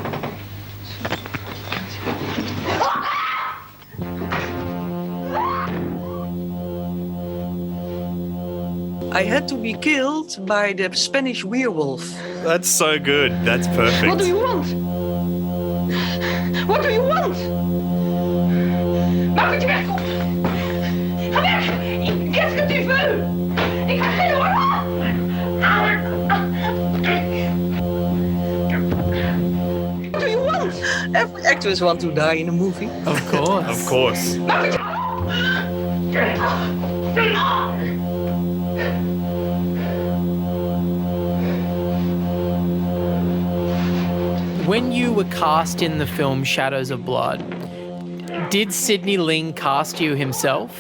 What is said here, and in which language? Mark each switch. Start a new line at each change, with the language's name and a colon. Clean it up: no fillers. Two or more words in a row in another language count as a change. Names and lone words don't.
English: I had to be killed by the Spanish werewolf. That's so good. That's perfect. What do you want? What do you want?
Dutch: Maak dat je wegkomt! Ga weg!
French: Qu'est-ce que tu veux?
Dutch: Ik ga geen
English: What do you want? Every actress wants to die in a movie. Of course. Of course. When you were cast in the film Shadows of Blood, did Sydney Ling cast you himself?